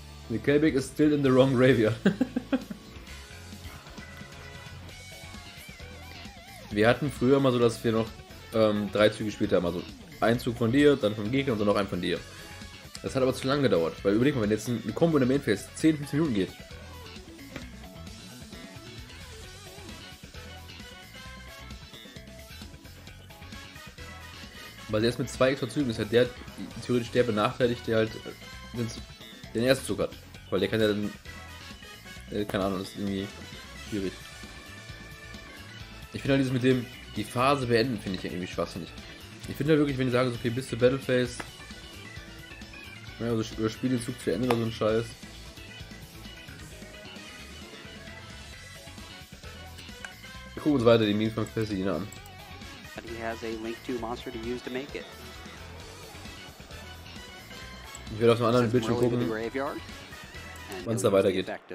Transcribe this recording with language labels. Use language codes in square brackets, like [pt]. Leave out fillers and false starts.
[en] The Kelbeck is still in the wrong graveyard. [de] Wir hatten früher mal so, dass wir noch 3 Züge gespielt haben. Also ein Zug von dir, dann vom Gegner und dann noch einen von dir. Das hat aber zu lange gedauert. Weil überleg mal, wenn jetzt ein Combo in der Mainphase 10-15 Minuten geht. Weil erst mit 2 extra Zügen ist halt der theoretisch der benachteiligt, der halt den ersten Zug hat. Weil der kann ja dann. Keine Ahnung, das ist irgendwie schwierig. Ich finde halt dieses mit dem die Phase beenden, finde ich ja irgendwie schwachsinnig. Ich finde halt wirklich, wenn die sagen, so, okay, bis zur Battlephase. Ja, also spiel den Zug zu Ende oder so ein Scheiß. Wir gucken uns weiter die Memes von Festina an. [en] He has a Link 2 monster to use to make it. [de] Ich werde auf einem anderen Bildschirm gucken, wann es da weitergeht.